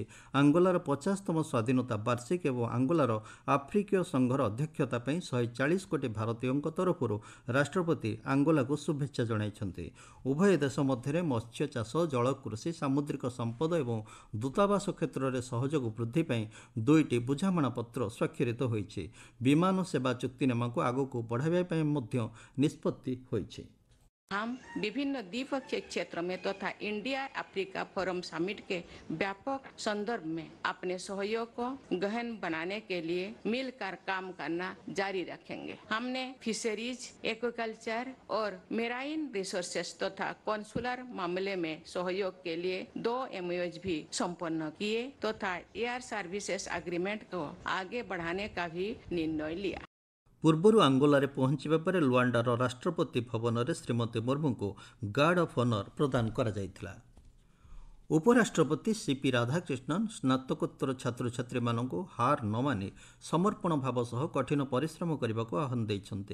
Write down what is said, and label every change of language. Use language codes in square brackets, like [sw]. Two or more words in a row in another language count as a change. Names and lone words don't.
[or] ଆଙ୍ଗୋଲାର 50ତମ ସ୍ୱାଧୀନତା ବାର୍ଷିକୀ ଏବଂ ଆଙ୍ଗୋଲାର ଆଫ୍ରିକୀୟ ସଂଘର ଅଧ୍ୟକ୍ଷତା ପାଇଁ 140 କୋଟି ଭାରତୀୟଙ୍କ ତରଫରୁ ରାଷ୍ଟ୍ରପତି ଆଙ୍ଗୋଲାକୁ ଶୁଭେଚ୍ଛା ଜଣାଇଛନ୍ତି। ଉଭୟ ଦେଶ ମଧ୍ୟରେ ମତ୍ସ୍ୟ ଚାଷ, ଜଳକୃଷି, ସାମୁଦ୍ରିକ ସମ୍ପଦ ଏବଂ ଦୂତାବାସ କ୍ଷେତ୍ରରେ ସହଯୋଗ ବୃଦ୍ଧି ପାଇଁ ଦୁଇଟି ବୁଝାମଣାପତ୍ର ସ୍ୱାକ୍ଷରିତ ହୋଇଛି। ବିମାନ ସେବା ଚୁକ୍ତିନାମାକୁ ଆଗକୁ ବଢ଼ାଇବା ପାଇଁ ମଧ୍ୟ ନିଷ୍ପତ୍ତି ହୋଇଛି। [hi] हम विभिन्न द्विपक्षीय क्षेत्र में तथा इंडिया अफ्रीका फोरम समिट के व्यापक संदर्भ में अपने सहयोग को गहन बनाने के लिए मिलकर काम करना जारी रखेंगे। हमने फिशरीज, एक्वाकल्चर और [en] marine resources [hi] तथा कॉन्सुलर मामले में सहयोग के लिए 2 MOUs भी संपन्न किए तथा [en] air services agreement [hi] को आगे बढ़ाने का भी निर्णय लिया। [or] ପୂର୍ବରୁ ଆଙ୍ଗୋଲାରେ ପହଞ୍ଚିବା ପରେ ଲୁଆଣ୍ଡାର ରାଷ୍ଟ୍ରପତି ଭବନରେ ଶ୍ରୀମତୀ ମୁର୍ମୁଙ୍କୁ [en] guard of honour [or] ପ୍ରଦାନ କରାଯାଇଥିଲା। ଉପରାଷ୍ଟ୍ରପତି CP ରାଧାକ୍ରିଷ୍ଣନ୍ ସ୍ନାତକୋତ୍ତର ଛାତ୍ରଛାତ୍ରୀମାନଙ୍କୁ ହାର ନ ମାନି ସମର୍ପଣ ଭାବ ସହ କଠିନ ପରିଶ୍ରମ କରିବାକୁ ଆହ୍ୱାନ ଦେଇଛନ୍ତି।